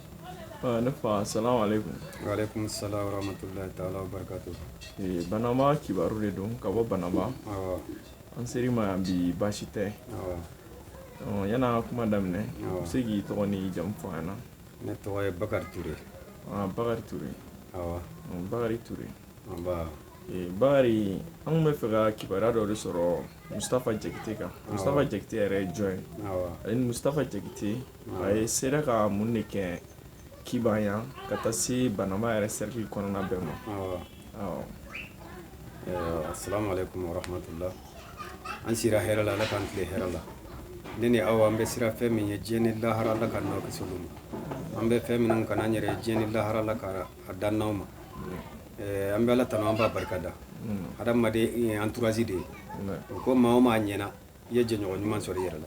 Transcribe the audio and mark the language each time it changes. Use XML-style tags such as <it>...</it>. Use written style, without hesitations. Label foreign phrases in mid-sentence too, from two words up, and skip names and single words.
<ar>Nafa السلام عليكم. وعليكم السلام ورحمة الله تعالى وبركاته.</ar> <bm>Banama kibaru de don ka bɔ Banama. Awɔ. An seri ma yan bi baasi tɛ. Awɔ. Yana kuma daminɛ. Awɔ. Se k'i tɔgɔ ni jamu fɔ an na. Ne tɔgɔ ye Bakari Ture. Bakari Ture. Awɔ. Bakari Ture. Anba. Bakari an kun bɛ fɛ ka kibaruya dɔ de sɔrɔ Mustafa Jakite kan. Mustafa Jakite yɛrɛ ye jɔn ye? Awɔ. Ale ni Mustafa Jakite a ye sera ka mun de kɛ Kiban yan ka taa se Banama yɛrɛ cercle kɔnɔna bɛɛ ma. Awɔ.</bm> <ar>السلام عليكم ورحمة الله.</ar> <bm>An sira hɛrɛ la Ala k'an tile hɛrɛ la. Ne ni aw an bɛ sira fɛn min ye diɲɛ ni lahara Ala ka n'aw kisi olu ma. An bɛ fɛn minnu kan an yɛrɛ ye diɲɛ ni lahara Ala ka a dan n'aw ma. An bɛ Ala tanu an b'a barikada. Hadamaden entourage de ye. U ko maa o maa ɲɛna i ye jɛɲɔgɔn ɲuman sɔrɔ i yɛrɛ la.</bm>